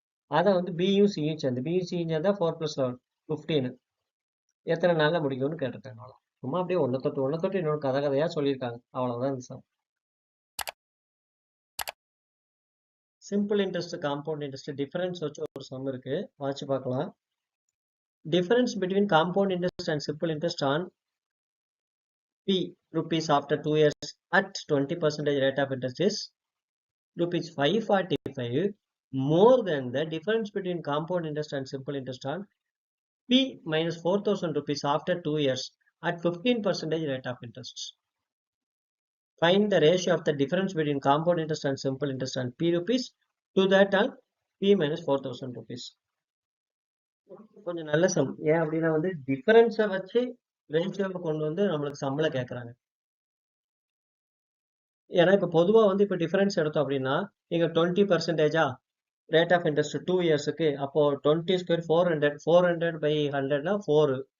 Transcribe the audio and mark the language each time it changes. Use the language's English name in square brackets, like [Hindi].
[Tamil] அதை வந்து பியும் சியும் சேர்ந்து சேர்ந்தா 4 + 11 15 எத்தனை நாள்ல முடிக்கும்னு கேட்டிருக்காங்க. அவ்வளோ சும்மா அப்படியே ஒன்று தொட்டு இன்னொரு கதையா சொல்லியிருக்காங்க. அவ்வளவுதான் இந்த some. Simple interest compound interest difference வச்சு ஒரு சம் இருக்கு, வாட்சி பார்க்கலாம். [English] Difference between compound interest and simple interest on P rupees after 2 years at 20% rate of interest is rupees 545 more than the difference between compound interest and simple interest on P minus 4,000 rupees after 2 years at 15% rate of interest. Find the ratio of the difference between compound interest and simple interest on P rupees to that on P minus 4,000 rupees. [Tamil] கொஞ்சம் நல்ல some. ஏன் அப்படின்னா வந்து டிஃபரன்ஸை வச்சு ரேஷியோவை கொண்டு வந்து நம்மளுக்கு சம்பளம் கேட்கறாங்க. ஏன்னா இப்ப பொதுவா வந்து இப்ப டிஃபரன்ஸ் எடுத்தோம் அப்படின்னா இங்க 20% ரேட் ஆஃப் இன்ட்ரெஸ்ட் 2 இயர்ஸுக்கு, அப்போ 20 ஸ்கொயர் 400 by 100னா 4.